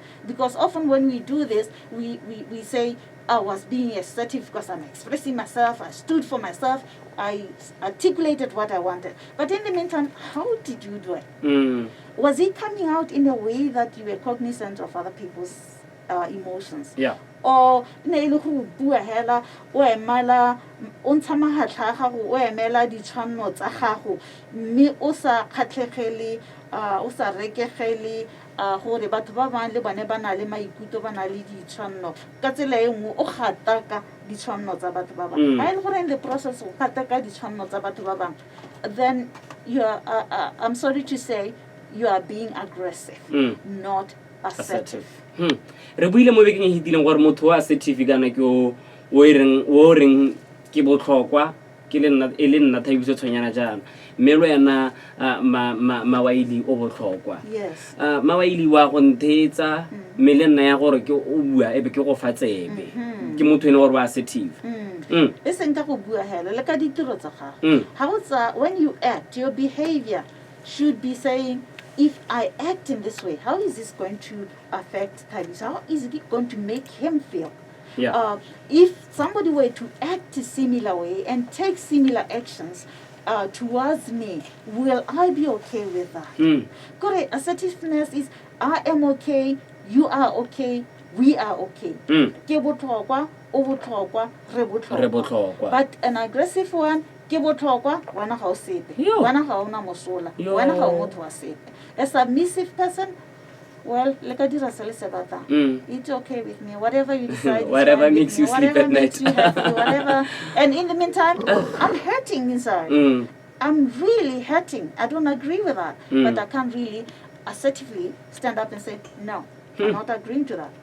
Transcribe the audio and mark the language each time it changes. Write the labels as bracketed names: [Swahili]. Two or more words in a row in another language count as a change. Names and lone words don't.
[English] Because often when we do this, we say, I was being assertive because I'm expressing myself, I stood for myself, I articulated what I wanted. But in the meantime, how did you do it? Was it coming out in a way that you were cognizant of other people's emotions? Yeah. [Tswana] Or ne le go bua hela o emala o ntsha mahatla a gago o emela ditshwanno tsa gago mme o sa kgatlhegele o sa rekegele gore batho ba bang le bone ba na le maikutlo ba na le ditshwanno ka tsela e nngwe o gataka ditshwanno tsa batho ba bang ha ile gore [English] in the process [Tswana] o gataka ditshwanno tsa batho ba bang, [English] then you are I'm sorry to say you are being aggressive, not assertive. [Tswana] Re buile mo bekeng e hitileng gore motho wa assertive kana ke o reng ke botlhokwa ke le nna Thabiso Tshwenyana jana mme lo yana Wyllie o botlhokwa. Yes. Wyllie wa go nthetsa mme le nna ya gore ke o bua ebe ke go fa tsebe ke motho ene gore wa assertive. E seng ka go bua hela le ka ditiro tsa gago. [English] How when you act, your behavior should be saying, if I act in this way, how is this going to affect Thabiso? How is it going to make him feel? Yeah. If somebody were to act a similar way and take similar actions towards me, will I be okay with that? Correct. Assertiveness is I am okay, you are okay, we are okay. [Tswana] Ke botlhokwa, o botlhokwa, re botlhokwa. [English] But an aggressive one, [Tswana] ke botlhokwa, wena ga o sepe. Wena ga ona mosola. Wena ga o motho wa sepe. [English] A submissive person, well, like I did a it's okay with me. Whatever you decide, whatever makes you sleep at night. Whatever makes you happy, whatever. And in the meantime, I'm hurting inside. I'm really hurting. I don't agree with that. But I can't really assertively stand up and say, no, I'm not agreeing to that.